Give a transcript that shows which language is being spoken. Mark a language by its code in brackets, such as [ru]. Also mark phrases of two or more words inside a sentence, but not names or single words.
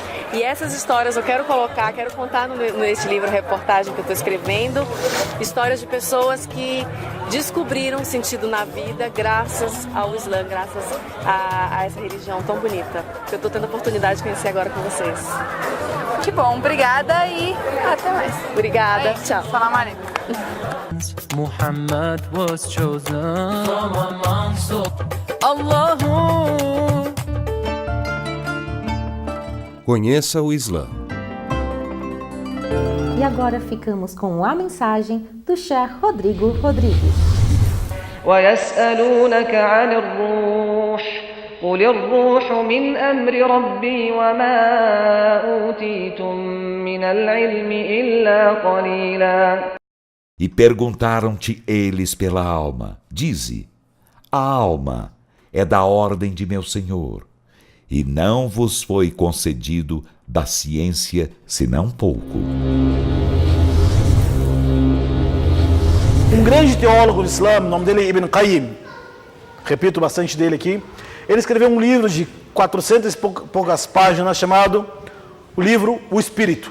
[pt] E essas histórias eu quero colocar, quero contar nesse livro, reportagem que eu estou escrevendo, histórias de pessoas que descobriram sentido na vida graças ao Islã, graças a essa religião tão bonita, que eu estou tendo a oportunidade de conhecer agora com vocês. Que bom, obrigada e até mais. Obrigada, tchau. [ar] سلام عليكم. [en] Muhammad was chosen from amongst Allahu. [pt] Conheça o Islã. E agora ficamos com a mensagem do Sheikh Rodrigo Rodrigues. [ar] ويسألونك عن الروح قل الروح من أمر ربي وما أوتيتم من العلم إلا قليلا. [pt] E perguntaram-te eles pela alma. Dize, a alma é da ordem de meu Senhor, e não vos foi concedido da ciência senão pouco. Um grande teólogo do Islã, o nome dele é Ibn Qayyim, repito bastante dele aqui, ele escreveu um livro de 400 e poucas páginas chamado o livro O Espírito.